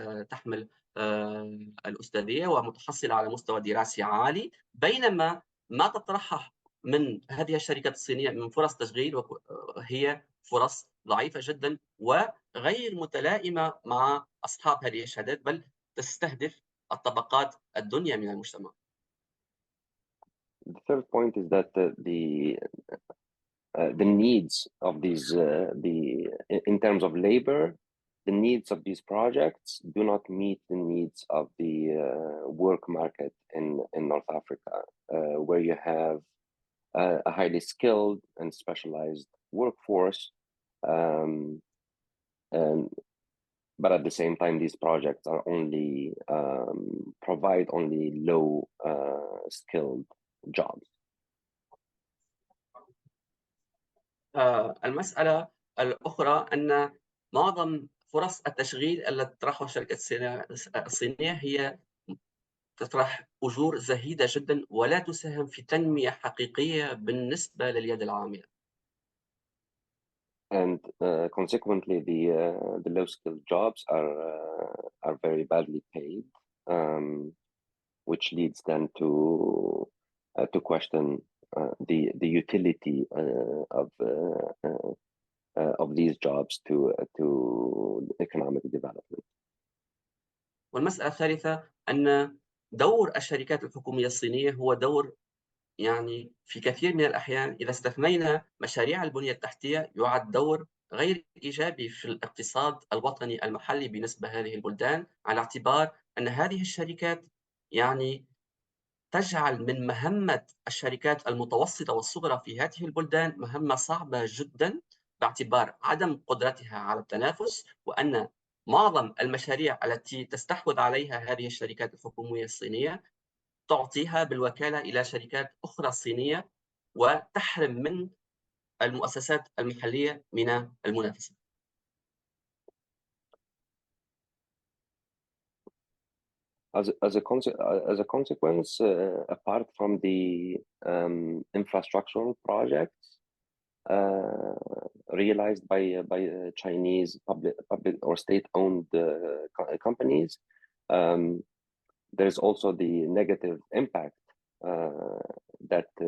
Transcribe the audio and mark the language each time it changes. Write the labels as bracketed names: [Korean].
[Arabic] تحمل الأستاذية ومتحصلة على مستوى دراسي عالي، بينما ما تطرحه من هذه الشركات الصينية من فرص تشغيل هي فرص ضعيفة جدا وغير متلائمة مع أصحاب هذه الشهادات، بل تستهدف الطبقات الدنيا من المجتمع. [English] The third point is that the needs of these in terms of labor, the needs of these projects do not meet the needs of the work market in North Africa, where you have a highly skilled and specialized workforce, but at the same time, these projects are only provide only low skilled jobs. [Arabic] المسألة الأخرى أن معظم فرص التشغيل التي تطرحها الشركات الصينية هي تطرح أجور زهيدة جدا ولا تساهم في تنمية حقيقية بالنسبة لليد العاملة. [English] And consequently, the low-skilled jobs are very badly paid, which leads them to question the utility of these jobs to economic development. [Arabic] والمسألة الثالثة أن دور الشركات الحكومية الصينية هو دور يعني في كثير من الأحيان إذا استثنينا مشاريع البنية التحتية يعد دور غير إيجابي في الاقتصاد الوطني المحلي بالنسبة لهذه البلدان، على اعتبار أن هذه الشركات يعني تجعل من مهمة الشركات المتوسطة والصغرى في هذه البلدان مهمة صعبة جدا، باعتبار عدم قدرتها على التنافس، وأن معظم المشاريع التي تستحوذ عليها هذه الشركات الحكومية الصينية تعطيها بالوكالة إلى شركات أخرى صينية، وتحرم من المؤسسات المحلية من المنافسة. [English] As a consequence, apart from the infrastructural projects realized by Chinese public or state-owned companies, there's also the negative impact that